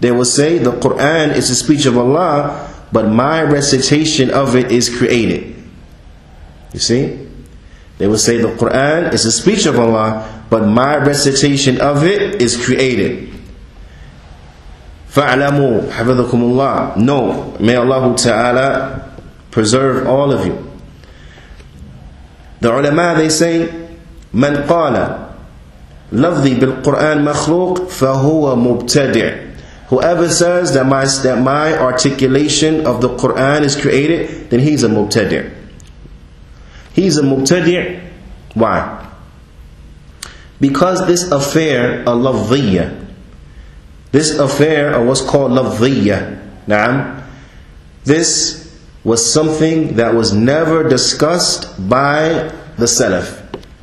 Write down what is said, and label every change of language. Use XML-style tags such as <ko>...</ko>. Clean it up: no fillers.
<en>They will say, the Qur'an is the speech of Allah, but my recitation of it is created. You see? They will say the Qur'an is the speech of Allah, but my recitation of it is created.</en> <ar>فَاعْلَمُوا حَفِظَكُمُ اللَّهِ.</ar> <en>No, may Allah Ta'ala preserve all of you. The ulama, they say,</en> <ar>مَنْ قَالَ لَفْظِي بِالْقُرْآنِ مَخْلُوقٍ فَهُوَ مُبْتَدِعٌ.</ar> <en>Whoever says that my articulation of the Qur'an is created, then he's a mubtadi'. He's a mubtadi'. Why? Because this affair of lafziyya, this affair of what's called lafziyya, na'am, this was something that was never discussed by the Salaf.</en>